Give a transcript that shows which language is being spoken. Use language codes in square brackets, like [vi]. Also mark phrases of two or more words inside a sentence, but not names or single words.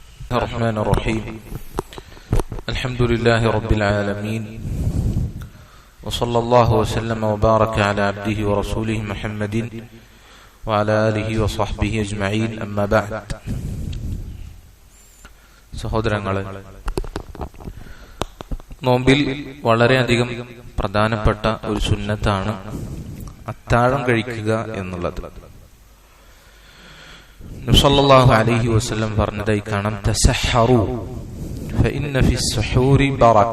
[ar] الرحمن الرحيم الحمد لله رب العالمين وصلى الله وسلم وبارك على عبده ورسوله محمد وعلى آله وصحبه أجمعين أما بعد. [ml] സഹോദരങ്ങളെ, നോമ്പിൽ വളരെയധികം പ്രധാനപ്പെട്ട ഒരു സുന്നത്താണ് അത്താഴം കഴിക്കുക എന്നുള്ളത്. നബി [ar] صلى الله عليه وسلم [ml] പറഞ്ഞതായി കാണാം, [ar] تسحروا فإن في السحور بركة.